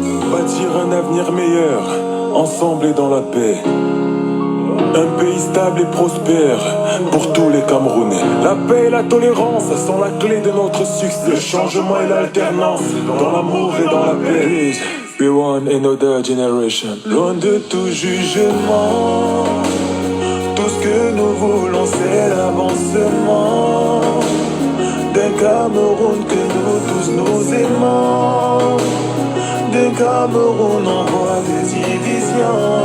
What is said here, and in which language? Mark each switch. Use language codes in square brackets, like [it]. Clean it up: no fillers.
[fr] bâtir un avenir meilleur, ensemble et dans la paix. Un pays stable et prospère pour tous les Camerounais. La paix et la tolérance sont la clé de notre succès. Le changement et l'alternance dans l'amour et dans la paix. [en] We want another generation. [fr] Loin de tout jugement, tout ce que nous voulons c'est l'avancement d'un Cameroun que nous tous nous aimons. D'un Cameroun en voie de division.